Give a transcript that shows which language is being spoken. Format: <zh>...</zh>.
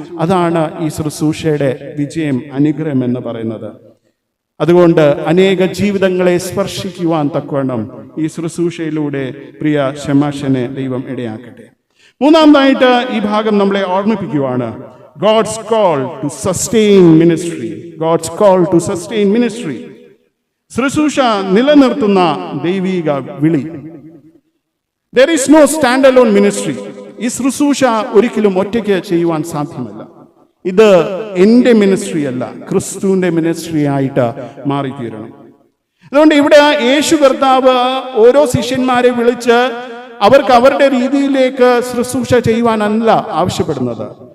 <ml>അതാണ് ഈ ശുശ്രൂഷയുടെ വിജയം, അനുഗ്രഹം എന്ന് പറയുന്നത്. അതുകൊണ്ട് അനേക ജീവിതങ്ങളെ സ്പർശിക്കുവാൻ തക്കവണ്ണം ഈ ശുശ്രൂഷയിലൂടെ പ്രിയ ഷെമാശനെ ദൈവം ഇടയാക്കട്ടെ. മൂന്നാമതായിട്ട് ഈ ഭാഗം നമ്മളെ ഓർമ്മിപ്പിക്കുവാണ്,</ml> <en>God's call to sustain ministry. God's call to sustain ministry.</en> <ml>ശുശ്രൂഷ നിലനിർത്തുന്ന ദൈവിക വിളി.</ml> <en>There is no stand-alone ministry.</en> <ml>ഈ ശുശ്രൂഷ ഒരിക്കലും ഒറ്റയ്ക്ക് ചെയ്യുവാൻ സാധ്യമല്ല. ഇത് എൻ്റെ മിനിസ്ട്രി അല്ല, ക്രിസ്തുവിന്റെ മിനിസ്ട്രി ആയിട്ട് മാറിത്തീരണം. അതുകൊണ്ട് ഇവിടെ യേശു കർത്താവ് ഓരോ ശിഷ്യന്മാരെ വിളിച്ച് അവർക്ക് അവരുടെ രീതിയിലേക്ക് ശുശ്രൂഷ ചെയ്യുവാനല്ല ആവശ്യപ്പെടുന്നത്.</ml>